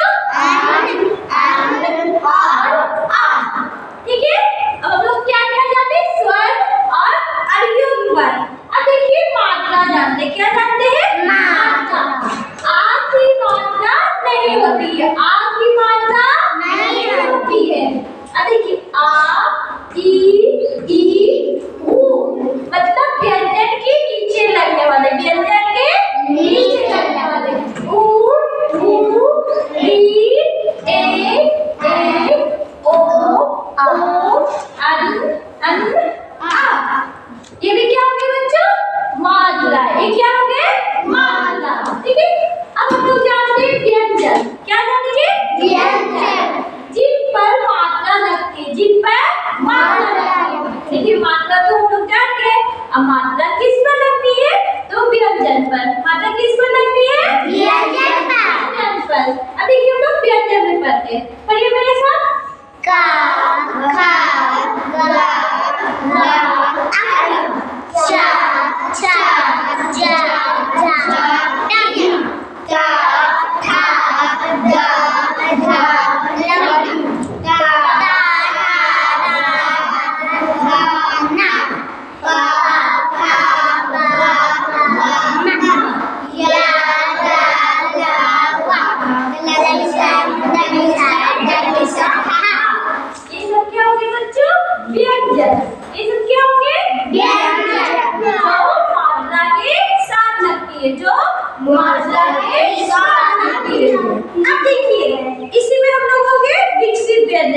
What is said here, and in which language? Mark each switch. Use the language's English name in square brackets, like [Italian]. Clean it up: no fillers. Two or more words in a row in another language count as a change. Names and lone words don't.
[Hindi] अन और आ, ठीक है। अब हम लोग क्या क्या जानते हैं? स्वर और अयुग्मन। अब देखिए मात्रा जानते हैं। क्या जानते हैं? मात्रा। आ की मात्रा नहीं होती है, आ की मात्रा नहीं होती है। अब देखिए आ ई ऊ मतलब व्यंजन के नीचे लगने वाले, व्यंजन के नीचे लगने वाले। ऊ री ए ओ अन आ। ये भी क्या हो गए बच्चों? मात्रा। ये क्या हो गए? मात्रा, ठीक है। अब हम लोग जानते हैं व्यंजन। क्या जानेंगे? व्यंजन। जिन पर मात्रा लगती है, जिन पर मात्रा लगती है। देखिए मात्रा तो हम लोग जान गए। अब मात्रा किस पर लगती है? तो व्यंजन पर। मात्रा किस पर लगती है? व्यंजन पर। अब देखिए हम लोग व्यंजन में पढ़ते हैं। पढ़िए मेरे साथ, का खा गा घा चा छा जा झा टा टा ठा दा धा ला टा टा ना पा फा बा ना या ला ला वा ला ला सा दा सा हा। ये सब क्या हो गए बच्चों? व्यंजन। ये सब क्या हो गए? व्यंजन। जो मात्रा के साथ लगती है, जो मात्रा के साथ लगती है। अब देखिए इसी में हम लोग हो गए विकसित व्यंजन।